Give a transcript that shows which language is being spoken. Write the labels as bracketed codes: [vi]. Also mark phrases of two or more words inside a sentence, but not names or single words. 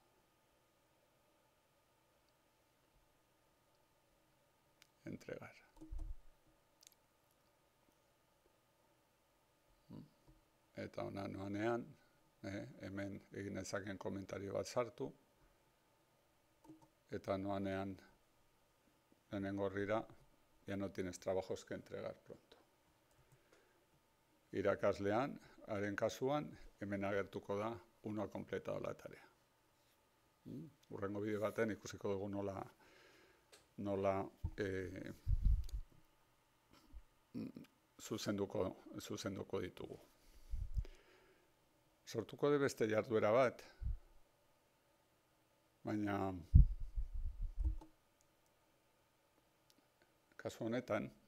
[es] Entregar. [eu] Eta ona noanean, hemen egin ezaken komentario bat sartu, eta noanean lehenengo horrira, [es] ya no tienes trabajos que entregar pronto. [eu] Irakaslean, haren kasuan, hemen agertuko da, [es] uno ha completado la tarea. [eu] Hurrengo bideo baten ikusiko dugu nola zuzenduko ditugu. Sortuko de beste jarduera bat, baina kasu honetan